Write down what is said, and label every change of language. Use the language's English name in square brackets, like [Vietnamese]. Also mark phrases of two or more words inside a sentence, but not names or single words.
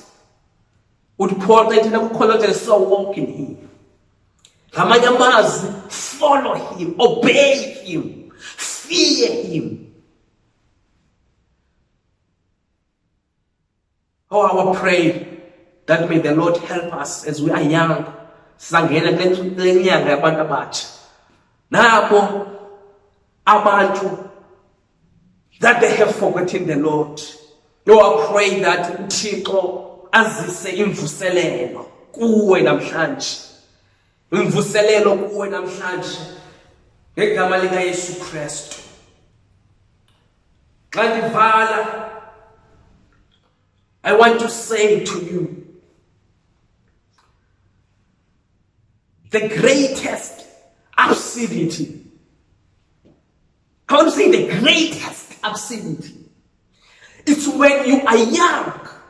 [English] Would Paul say to Colossians, so walk in him. Follow him, obey him, fear him. Oh, I will pray that may the Lord help us as we are young. [Xhosa] Nabo abantu [English] that they have forgotten the Lord. Oh, I pray that [Xhosa] uThixo azise imvuselelo kuwe namhlanje. Imvuselelo kuwe namhlanje ngegama lika Yesu Kristu. Xa ndivala, [English] I want to say to you, the greatest absurdity. I want to say the greatest absurdity. It's when you are young.